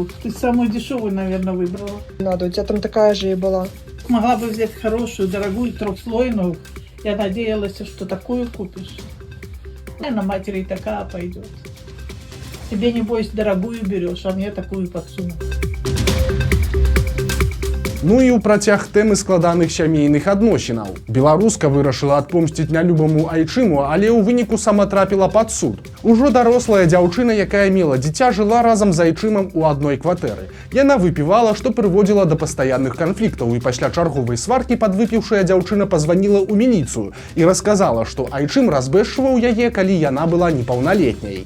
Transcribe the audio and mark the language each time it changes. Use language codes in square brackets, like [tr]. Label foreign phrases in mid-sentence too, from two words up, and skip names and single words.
[ru] Ты самую дешевую, наверное, выбрала. надо, у тебя там такая же и была. Могла бы взять хорошую, дорогую, 3-слойную. Я надеялась, что такую купишь. На матери и такая пойдет. Тебе, небось, дорогую берешь, а мне такую подсуну. [be] Ну і ў працяг тэмы складаных сямейных адносінаў. Беларуска вырашыла адпомсціць нялюбаму айчыму, але ў выніку сама трапіла пад суд. Ужо дарослая дзяўчына, якая мела дзіця, жыла разам з айчымам у адной кватэры. Яна выпівала, што прыводзіла да пастаянных канфліктаў, і пасля чарговай сваркі падвыпіўшая дзяўчына пазваніла ў міліцыю і расказала, што айчым разбэшчваў яе, калі яна была непаўналетняй.